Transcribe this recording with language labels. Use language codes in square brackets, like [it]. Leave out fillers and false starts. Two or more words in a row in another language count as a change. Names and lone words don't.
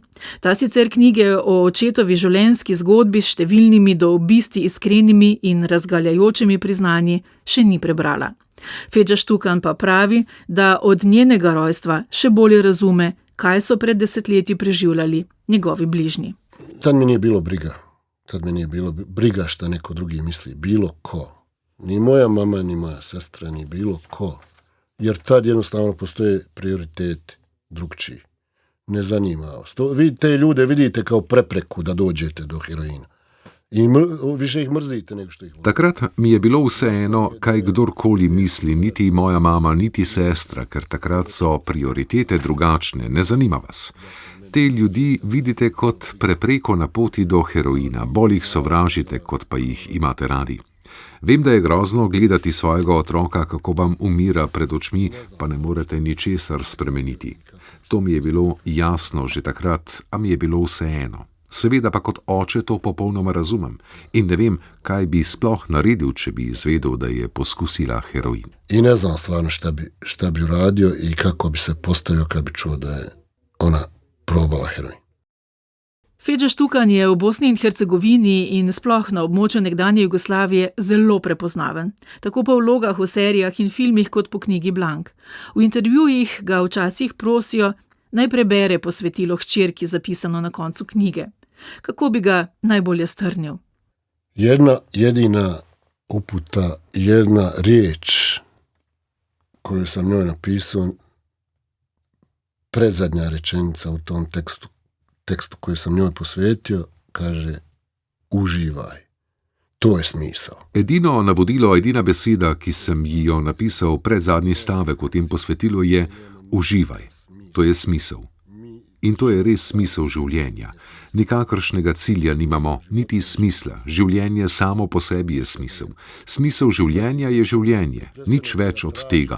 [sl] Ta sicer knjige o očetovi življenjski zgodbi s številnimi do obisti iskrenimi in razgaljajočimi priznanji še ni prebrala. Feđa Štukan pa pravi, da od njenega rojstva še bolje razume, kaj so pred desetletji preživljali njegovi bližnji. [bs] Tad mi nije bilo briga. Tad mi nije bilo briga šta neko drugi misli. Bilo ko. Ni moja mama, ni moja sestra, ni bilo ko. Jer tad jednostavno postoje prioriteti drugčiji. Ne zanima vas. Vi te ljude vidite kao prepreku da dođete do heroina. I više ih mrzite nego što ih volite. [sl] Takrat mi je bilo vseeno, kaj kdorkoli misli, niti moja mama, niti sestra, ker takrat so prioritete drugačne, ne zanima vas. Te ljudi vidite kot prepreko na poti do heroina, bolj jih sovražite, kot pa jih imate radi. Vem, da je grozno gledati svojega otroka, kako vam umira pred očmi, pa ne morete ničesar spremeniti. To mi je bilo jasno že takrat, a mi je bilo vseeno. Seveda pa kot oče to popolnoma razumem in ne vem, kaj bi sploh naredil, če bi izvedel, da je poskusila heroin. [bs] I ne znam stvarno šta bi uradio i kako bi se postavio kad bi čuo da je ona probala heroin. [sl] Feđa Štukan je v Bosni in Hercegovini in sploh na območju nekdanje Jugoslavije zelo prepoznaven, tako po vlogah v serijah in filmih kot po knjigi Blank. V intervjujih ga včasih prosijo, naj prebere posvetilo hčerki zapisano na koncu knjige. Kako bi ga najbolje strnil? [bs] Jedna jedina uputa, jedna riječ koju sam njoj napisao, predzadnja rečenica u tom tekstu koji sam njoj posvetio, kaže uživaj. [sl] To je smisel. Edino navodilo, edina beseda, ki sem ji jo napisal predzadnji stavek v tem posvetilu, je uživaj. To je smisel. In to je res smisel življenja. Nikakršnega cilja nimamo, niti smisla. Življenje samo po sebi je smisel. Smisel življenja je življenje, nič več od tega.